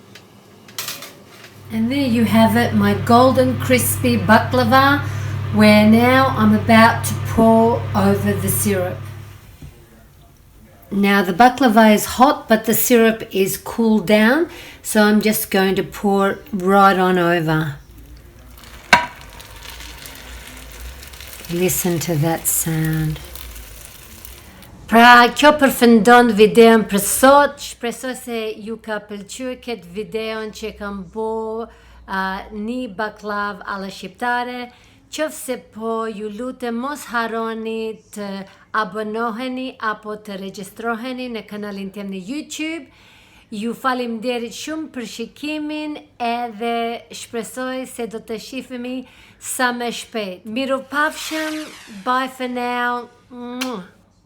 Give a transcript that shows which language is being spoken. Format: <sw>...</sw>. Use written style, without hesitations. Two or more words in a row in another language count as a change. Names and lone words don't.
<en>And there you have it, my golden crispy baklava, where now I'm about to pour over the syrup. Now the baklava is hot, but the syrup is cooled down, so I'm just going to pour it right on over. Listen to that sound.</en> <sq>Pra, kjo përfundon videon për sot. Shpresoj se ju ka pëlqyer këtë videon që kam bo një baklav alla shqiptare. Qofse po, ju lutem mos harroni të abonoheni apo të regjistroheni në kanalin tim në YouTube. Ju faleminderit shumë për shikimin edhe shpresoj se do të shihemi sa më shpejt. Mirupafshim,</sq> <en>bye for now.</en>